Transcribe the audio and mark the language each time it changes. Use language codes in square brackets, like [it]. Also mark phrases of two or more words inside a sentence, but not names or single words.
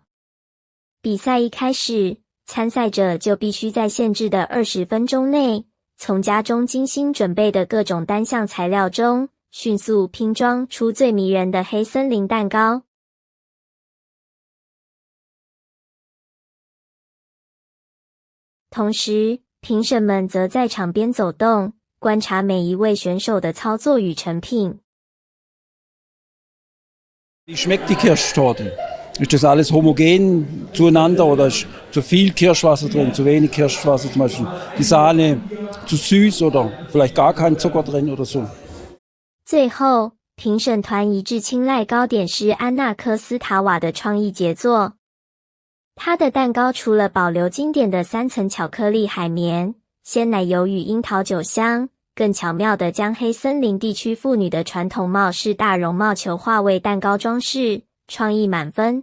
[zh] 比赛一开始，参赛者就必须在限制的20分钟内，从家中精心准备的各种单项材料中，迅速拼装出最迷人的黑森林蛋糕。同时，评审们则在场边走动，观察每一位选手的操作与成品。 [de] Wie schmeckt die Kirschtorte? Ist das alles homogen zueinander oder ist zu viel Kirschwasser drin, zu wenig Kirschwasser zum Beispiel? Die Sahne zu süß oder vielleicht gar kein Zucker drin oder so? [zh] 最后，评审团一致青睐糕点师安娜科斯塔瓦的创意杰作。她的蛋糕除了保留经典的3层巧克力海绵、鲜奶油与樱桃酒香，更巧妙地将黑森林地区妇女的传统帽式大绒帽球化为蛋糕装饰，创意满分。